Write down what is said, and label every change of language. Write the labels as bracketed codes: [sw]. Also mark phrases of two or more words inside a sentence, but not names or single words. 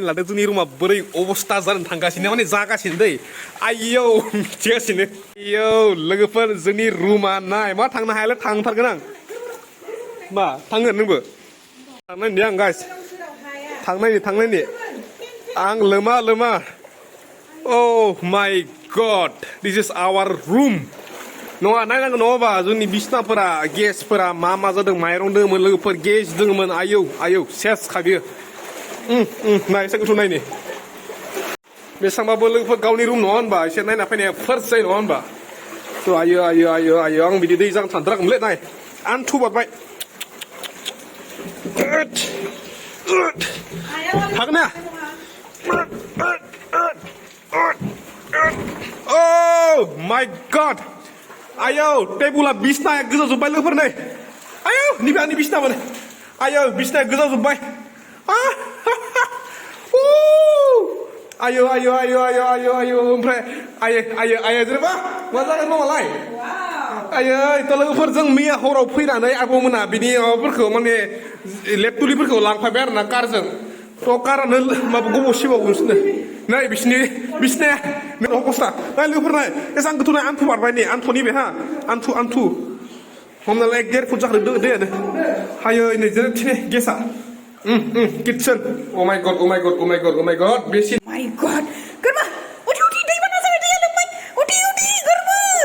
[brx] लादों जोंनि रुमा बोरै अबस्था जानो थांगासिनो माने जागासिनो दै आयौ मिथिगासिनो आयौ लोगोफोर जोंनि रुमा नाय मा थांनो हायालै थांथारगोन आं मा थांगोन नोंबो थांनायनि आं गाइस थांनायनि आं लोमा [en] oh my god this is our room [brx] नङा नायनांगौ नङाबा जोंनि बिसनाफोरा गेसफोरा मा जादों माइरं दोङोमोन लोगोफोर गेस दोङोमोन आयौ सेस खाबियो नाय एसे गोथौ नायनि बेसेबांबाबो लोगोफोर गावनि रुम नङा होनबा एसे नायना फैनाया फार्स्ट जायो नङा होनबा थ' आयो आं बिदि दै जानो सानथाराखैमोनलै नाय आन्थु बारबाय हागोन ना [en] oh my god [brx] ayo टेबुला बिसनाया गोजौ जोब्बाय लोगोफोर नै आयौ निबे आंनि बिसना माने आयौ बिसनाया गोजौ जोब्बाय आयौ ओमफ्राय आयो जेनेबा मा जागोन माबालाय आयै थ' लोगोफोर जों मैया हराव फैनानै आबौमोना बिनि माबाफोरखौ माने लेपटुलिफोरखौ लांफायबाय आरो ना कारजों थ' कारानो माबा गोबाव सिबावगोनसोनो नै बिसनाया अबस्था नाय लोगोफोर नाय एसां गोथौ नाय आन्थु बारबाय नै आन्थुनि बे हा आन्थु हमनालाय 1.5 फुट जाखो दैयानो हायो नै जेरै गेसा किटचेन [en] oh my god [brx] बेसे [en] my god [brx] गोरबो उठी दै बाना जाबाय दैया लोमबाय उठी गोरबो